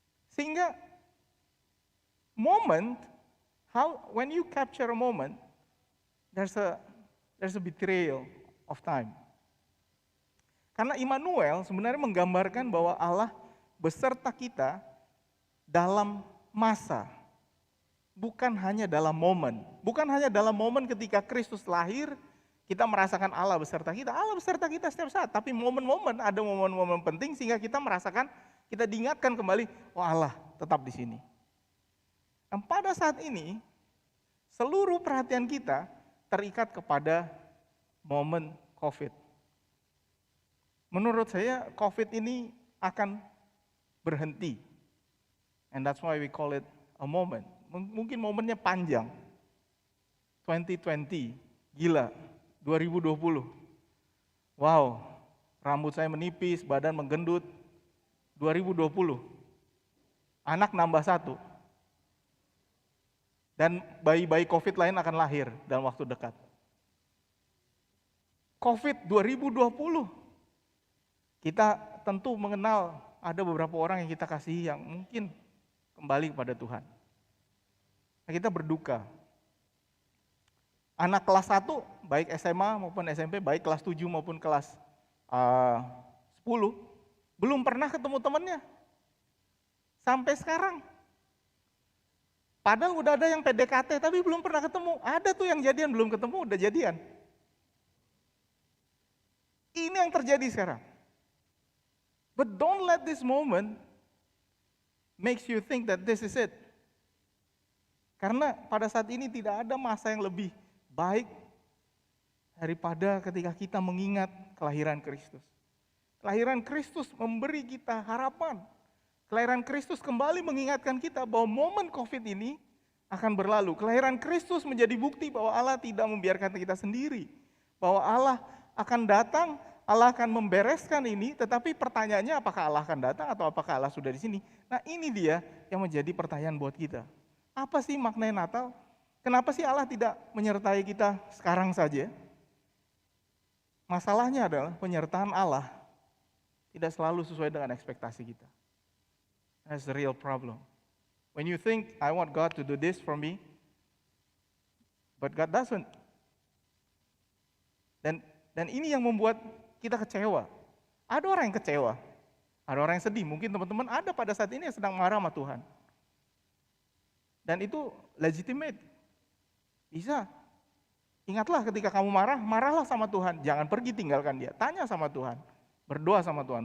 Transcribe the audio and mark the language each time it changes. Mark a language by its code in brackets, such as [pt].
[en] Sehingga moment, when you capture a moment, there's a betrayal of time. [id] Karena Immanuel sebenarnya menggambarkan bahwa Allah beserta kita dalam masa. bukan hanya dalam momen. Bukan hanya dalam momen ketika Kristus lahir, kita merasakan Allah beserta kita. Allah beserta kita setiap saat. Tapi momen-momen, ada momen-momen penting sehingga kita merasakan, kita diingatkan kembali, oh Allah tetap di sini. Dan pada saat ini, seluruh perhatian kita terikat kepada momen COVID. Menurut saya, COVID ini akan berhenti. [en] And that's why we call it a moment. [id] Mungkin momennya panjang. 2020, gila, 2020. Wow, rambut saya menipis, badan menggendut. 2020, anak nambah 1. Dan bayi-bayi COVID lain akan lahir dalam waktu dekat. COVID 2020, kita tentu mengenal ada beberapa orang yang kita kasihi yang mungkin kembali kepada Tuhan. Nah, kita berduka. Anak kelas 1, baik SMA maupun SMP, baik kelas 7 maupun kelas 10, belum pernah ketemu temannya. Sampai sekarang. Padahal udah ada yang PDKT tapi belum pernah ketemu. Ada tuh yang jadian belum ketemu, udah jadian. Ini yang terjadi sekarang. [en] But don't let this moment makes you think that this is it. [id] Karena pada saat ini tidak ada masa yang lebih baik daripada ketika kita mengingat kelahiran Kristus. Kelahiran Kristus memberi kita harapan. Kelahiran Kristus kembali mengingatkan kita bahwa momen COVID ini akan berlalu. Kelahiran Kristus menjadi bukti bahwa Allah tidak membiarkan kita sendiri. Bahwa Allah akan datang, Allah akan membereskan ini, tetapi pertanyaannya apakah Allah akan datang atau apakah Allah sudah di sini? Nah, ini dia yang menjadi pertanyaan buat kita. Apa sih maknanya Natal? Kenapa sih Allah tidak menyertai kita sekarang saja? Masalahnya adalah penyertaan Allah tidak selalu sesuai dengan ekspektasi kita. [en] That's the real problem. When you think, I want God to do this for me, but God doesn't. [id] Dan ini yang membuat kita kecewa. Ada orang yang kecewa, ada orang yang sedih. Mungkin teman-teman ada pada saat ini yang sedang marah sama Tuhan. Dan itu legitimate. Bisa. Ingatlah ketika kamu marah, marahlah sama Tuhan. Jangan pergi tinggalkan dia. Tanya sama Tuhan. Berdoa sama Tuhan.